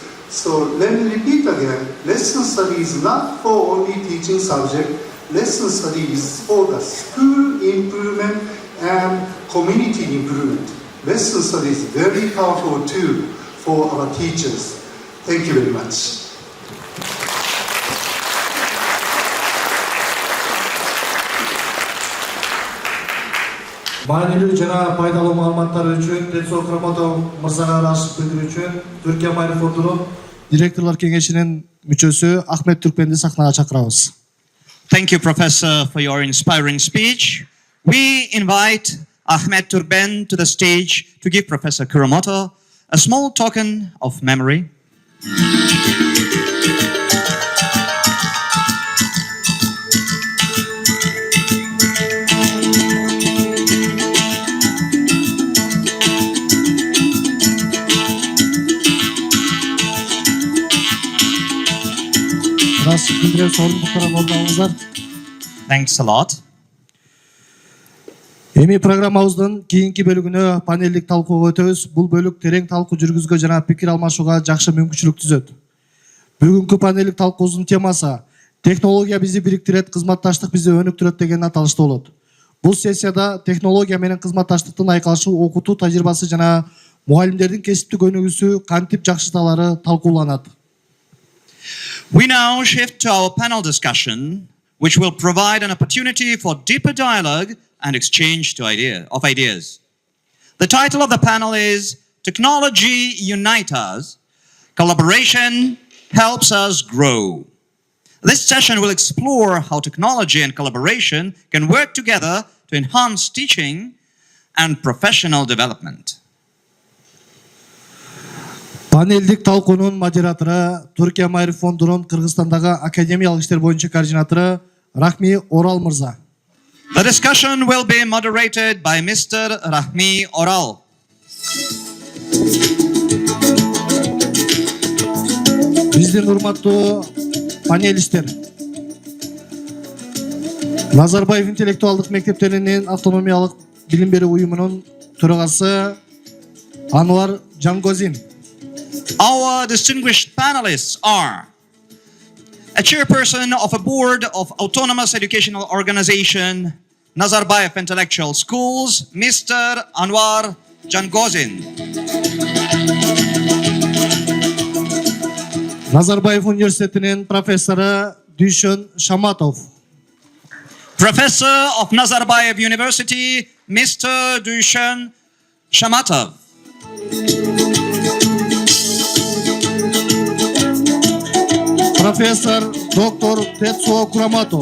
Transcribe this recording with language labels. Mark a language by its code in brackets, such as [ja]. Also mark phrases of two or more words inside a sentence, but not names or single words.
[en] So let me repeat again, lesson study is not for only teaching subject, lesson study is for the school improvement and community improvement. Lesson study is very powerful tool for our teachers. Thank you very much. [ky] Маанилүү жана пайдалуу маалыматтар үчүн Тенсо Куромото мырзага ырашып билдирүү үчүн Түркия Майры фондунун директорлор кеңешинин мүчөсү Ахмет Түркменди сахнага чакырабыз. [en] Thank you, Professor, for your inspiring speech. We invite Ahmed Turkben to the stage to give Professor Kuromoto a small token of memory. Thanks a lot. [ky] Эми программабыздын кийинки бөлүгүнө панелдик талкууга өтөбүз. Бул бөлүк терең талкуу жүргүзгө жана пикир алмашууга жакшы мүмкүнчүлүк түзөт. Бүгүнкү панелдик талкуубуздун темасы технология бизди бириктирет, кызматташтык бизди өнүктүрөт деген аталышта болот. Бул сессияда технология менен кызматташтыктын айкалышуу, окутуу тажрыйбасы жана мугалимдердин кесиптик өнүгүүсү кантип жакшыртылары талкууланат. [en] We now shift to our panel discussion which will provide an opportunity for deeper dialogue and exchange of ideas. The title of the panel is Technology Unites Us, Collaboration Helps Us Grow. This session will explore how technology and collaboration can work together to enhance teaching and professional development. [ky] Панелдик талкуунун модератору, Түркия Майыр фондунун Кыргызстандагы академиялык иштер боюнча координатору Рахми Орал мырза. [en] The discussion will be moderated by Mr. Rahmi Oral. [ky] Биздин урматтуу панелисттер, Назарбаев интеллектуалдык мектептеринин автономиялык билим берүү уюмунун төрагасы Анвар Жангозин. [en] Our distinguished panelists are a chairperson of a board of autonomous educational organization, Nazarbayev Intellectual Schools, Mr. Anwar Jangozin. [ky] Назарбаев университетинин профессору Дүйшөн Шаматов. [en] Professor of Nazarbayev University, Mr. Dushan Shamatov. Professor Dr. Tetsuo Kuramoto.